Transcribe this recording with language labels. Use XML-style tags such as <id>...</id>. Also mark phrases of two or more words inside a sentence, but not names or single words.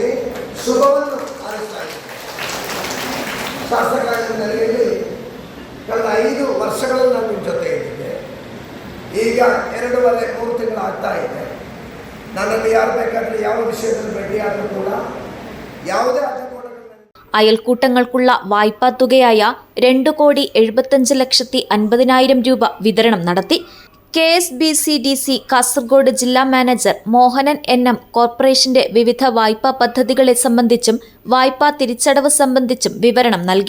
<kn>ಶುಭವನ್ನು ಹಾರೈಸ್ತಾ ಇದ್ದೀನಿ. ಶಾಸಕಾಂಗ ನೆಲೆಯಲ್ಲಿ ಕಳೆದ 5 ವರ್ಷಗಳಲ್ಲಿ ನಾನು ನಿಮ್ಮ ಜೊತೆ ಇದ್ದಿದ್ದೆ. ಈಗ 2.5-3 ತಿಂಗಳು ಆಗ್ತಾ ಇದೆ. ನನ್ನಲ್ಲಿ ಯಾರು ಬೇಕಾದರೆ ಯಾವ ವಿಷಯದಲ್ಲಿ ಭೇಟಿಯಾದರೂ ಕೂಡ ಯಾವುದೇ</kn> <ml>അയൽക്കൂട്ടങ്ങൾക്കുള്ള വായ്പാ തുകയായ 2,75,50,000 രൂപ വിതരണം നടത്തി. KSBCDC കാസർഗോഡ് ജില്ലാ മാനേജർ മോഹനൻ NM കോർപ്പറേഷന്റെ വിവിധ വായ്പാ പദ്ധതികളെ സംബന്ധിച്ചും വായ്പാ തിരിച്ചടവ് സംബന്ധിച്ചും വിവരണം നൽകി.</ml>